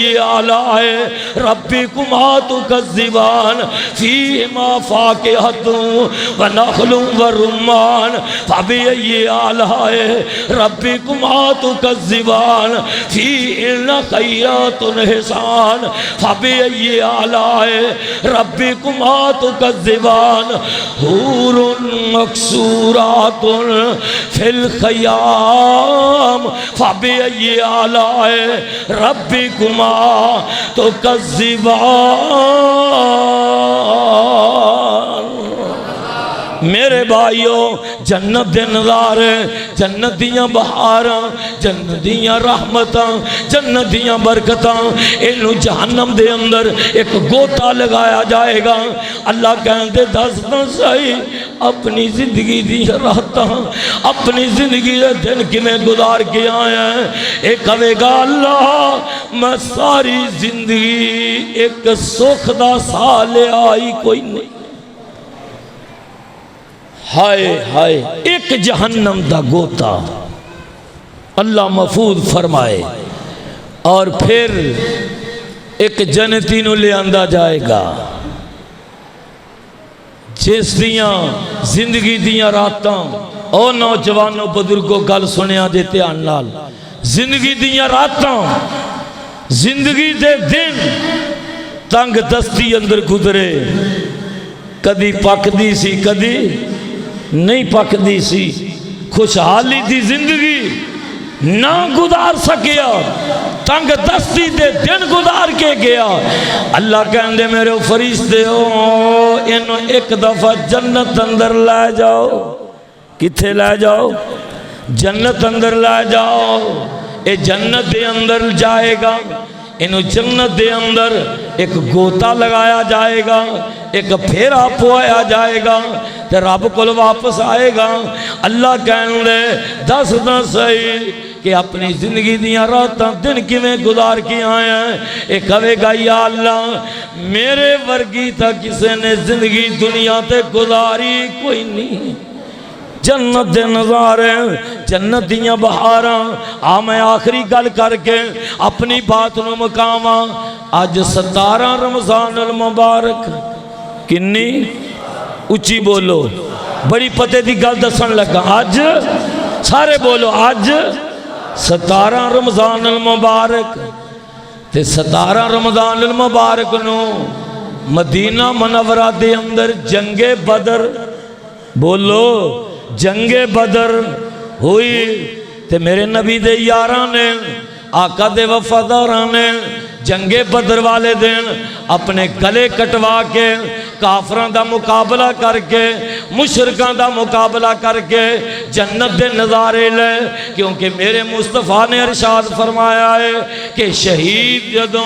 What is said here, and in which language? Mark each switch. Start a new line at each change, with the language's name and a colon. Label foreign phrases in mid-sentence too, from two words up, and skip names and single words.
Arabic: آلَاءِ رَبِّكُمَا تُكَذِّبَانِ فِيهِمَا فَاكِهَةٌ وَنَخْلٌ وَرُمَّانٌ فَبِأَيِّ آلَاءِ رَبِّكُمَا تُكَذِّبَانِ فِيهِنَّ خَيْرَاتٌ حِسَانٌ فَبِأَيِّ آلَاءِ رَبِّكُمَا تُكَذِّبَانِ حُورٌ مَقْصُورَاتٌ فِي الْخِيَامِ فَبِأَيِّ آلَاءِ رَبِّكُمَا تُكَذِّبَانِ۔
Punjabi: میرے بھائیو جنت دے نظارے، جنت دیاں بہاراں، جنت دیاں رحمتاں، جنت دیاں برکتاں، انہوں جہنم دے اندر ایک گوتا لگایا جائے گا۔ اللہ کہندے دستاں صحیح اپنی زندگی دی راتاں، اپنی زندگی دے دن کی میں گزار کے آیا ہے۔ ایک کہے گا اللہ میں ساری زندگی ایک سکھ دا سال آئی کوئی نہیں، ہائے ہائے ایک جہنم دا گوتا اللہ محفوظ فرمائے۔ اور پھر ایک جنتی نو لے آندہ جائے گا جس دیاں زندگی دیاں راتاں، او نوجوانوں بزرگوں گل سنیا دے دھیان نال، زندگی دیاں راتاں، زندگی دے دن تنگ دستی اندر گزرے، کدی پک دی سی کدی نہیں پک دی سی، خوشحالی دی زندگی نہ گزار سکیا، تنگ دستی دے دن گزار کے گیا۔ اللہ کہندے میرے فرشتے ہو انہوں ایک دفعہ جنت اندر لے جاؤ، کتھے لے جاؤ؟ جنت اندر لے جاؤ۔ اے جنت دے اندر جائے گا، انہوں جنت دے اندر ایک گوتا لگایا جائے گا، ایک پھیرا پوایا جائے گا، تے رب کو واپس آئے گا۔ اللہ کہنے دے دس صحیح کہ اپنی زندگی دیاں راتاں دن کی میں گزار کی آئے ہیں۔ ایک کہے گا یا اللہ میرے ورگی تا کسے نے زندگی دنیا تے گزاری کوئی نہیں، جنت دے نظارے جنت دیاں بہاراں میں آخری گل کر کے اپنی بات نو مکاواں اج 17 رمضان المبارک کنی اچھی بولو بڑی پتے دی گل دسن لگا اج سارے بولو اج 17 رمضان المبارک تے 17 رمضان المبارک نو مدینہ منورہ دے اندر جنگ بدر بولو جنگ بدر ہوئی تے میرے نبی دے یاراں نے آقا دے وفاداراں نے جنگ بدر والے دن اپنے گلے کٹوا کے کافران دا مقابلہ کر کے مشرکان دا مقابلہ کر کے جنت دے نظارے لے کیونکہ میرے مصطفیٰ نے ارشاد فرمایا ہے کہ شہید جدوں